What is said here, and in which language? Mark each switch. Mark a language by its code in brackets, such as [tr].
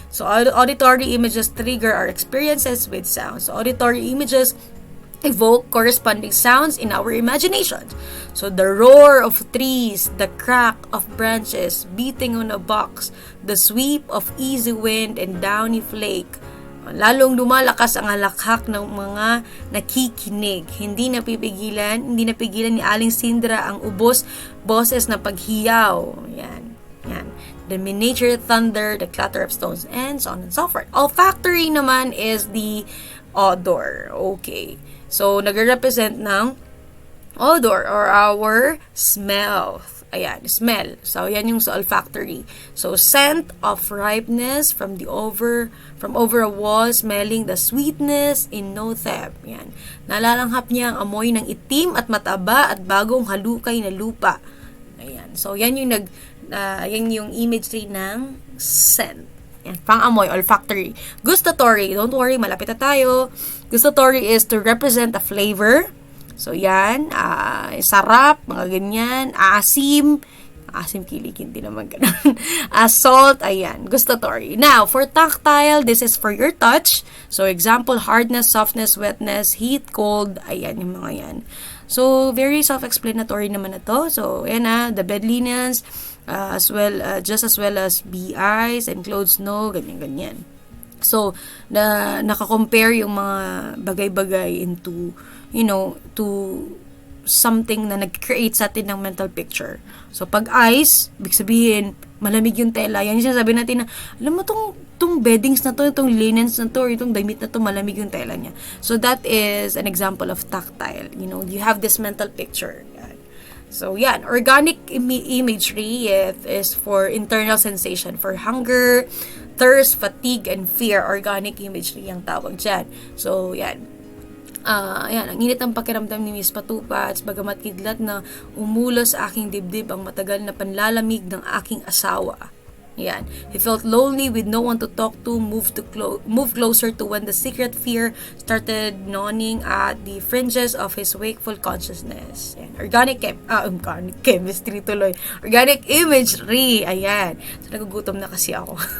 [en] So, auditory images trigger our experiences with sound. So, auditory images evoke corresponding sounds in our imaginations. So the roar of trees, the crack of branches beating on a box, the sweep of easy wind and downy flake. [tl] Lalong lumalakas ang halakhak ng mga nakikinig. Hindi napigilan ni Aling Sindra ang boses na paghiyaw. Yan. [en] The miniature thunder, the clatter of stones, and so on and so forth. Olfactory naman is the odor. Okay. [tl] So, nagre-represent ng odor or our smell. Ayan, smell. [en] So, [tl] yan yung sa [en] olfactory. So, scent of ripeness from over a wall, smelling the sweetness in no theb. [tl] Yan. Nalalanghap niya ang amoy ng itim at mataba at bagong halukay na lupa. Ayan. So, yan yung imagery ng scent. Yan, pang-amoy, olfactory. Gustatory, don't worry, malapit na tayo. [en] Gustatory is to represent a flavor. [tl] So, yan, sarap, mga ganyan, asim kilig, hindi naman ganun. [en] Salt, ayan, gustatory. Now, for tactile, this is for your touch. So, example, hardness, softness, wetness, heat, cold, ayan, yung mga yan. So, very self-explanatory naman na to. So, yan the bed linens, just as well as BIs and clothes, no, ganyan. [tl] So, naka-compare yung mga bagay-bagay into, to something na nag-create sa atin ng mental picture. So, pag ice, ibig sabihin, malamig yung tela. Yan yung sinasabi natin na, alam mo, itong beddings na to, itong linens na to, or itong damit na to, malamig yung tela niya. [en] So, that is an example of tactile. You have this mental picture. So, yan. Organic imagery is for internal sensation. For hunger, thirst, fatigue, and fear. [tl] Organic imagery ang tawag dyan. So, yan. Ayan, ang init ng pakiramdam ni Miss Patupats, bagamat kidlat na umulos sa aking dibdib ang matagal na panlalamig ng aking asawa. Ayan. [en] He felt lonely with no one to talk to, moved closer to when the secret fear started gnawing at the fringes of his wakeful consciousness. Ayan. Organic chemistry tuloy. Organic imagery. Ayan. [tl] So, nagugutom na kasi ako.